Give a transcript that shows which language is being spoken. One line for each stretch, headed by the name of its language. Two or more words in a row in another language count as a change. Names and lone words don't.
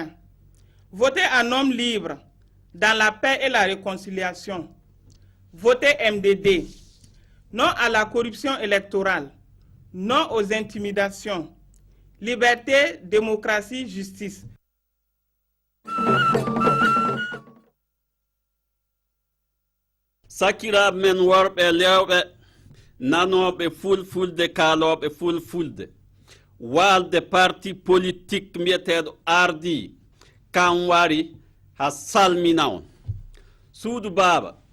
French: Votez en homme libre, dans la paix et la réconciliation. Votez MDD. Non à la corruption électorale. Non aux intimidations. Liberté, démocratie, justice.
Fula: sakira men worɓe lewɓe nanoɓe fulfulde kaloɓe fulfulde walde
French: parti politique
Fula: mbiyeteɗo ardi kan wari ha salmina on suudu baaba